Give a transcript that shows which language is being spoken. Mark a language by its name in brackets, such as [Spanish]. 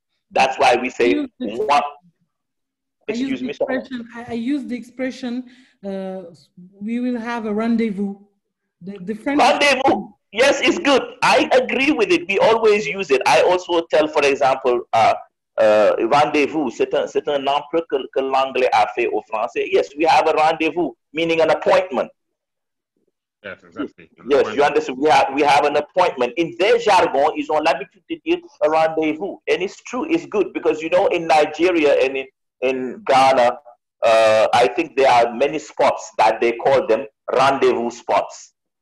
[English] That's why we say what. Excuse me, sorry. I use the expression, we will have a rendezvous. The French Rendezvous. Yes, it's good. I agree with it. We always use it. I also tell, for example, rendezvous. [French] C'est un emprunt que l'anglais a fait au français. [English] Yes, we have a rendezvous, meaning an appointment. Yes, exactly. Yes, you understand. We have an appointment. In their jargon, [French] ils ont l'habitude de dire [English] a rendezvous, and it's true. It's good because in Nigeria and in Ghana, I think there are many spots that they call them rendezvous spots.